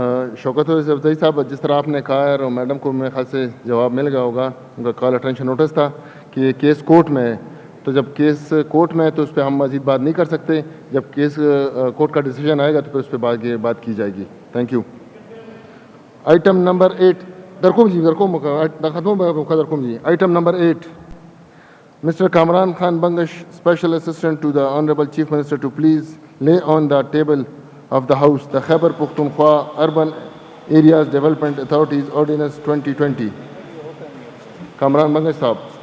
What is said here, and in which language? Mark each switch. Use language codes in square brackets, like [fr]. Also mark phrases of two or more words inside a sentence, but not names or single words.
[ur] شوکت افزائی صاحب، جس طرح آپ نے کہا ہے، اور میڈم کو میرے خیال سے جواب مل گیا ہوگا، ان کا [en] call attention notice [ur] تھا کہ یہ [en] case court [ur] میں ہے. تو جب [en] case court [ur] میں ہے تو اس پہ ہم مزید بات نہیں کر سکتے. جب [en] case court [ur] کا ڈیسیجن آئے گا تو پھر اس پہ بات کی جائے گی. [en] thank you. item number [ur] 8 درکم جی، درکم ختم درکم جی. [en] item number 8 Mr. Kamran Khan Bangash, Special Assistant to the Honorable Chief Minister, to please lay on the table of the House the Khyber Pakhtunkhwa Urban Areas Development Authorities Ordinance 2020. Kamran Bangash Sahab.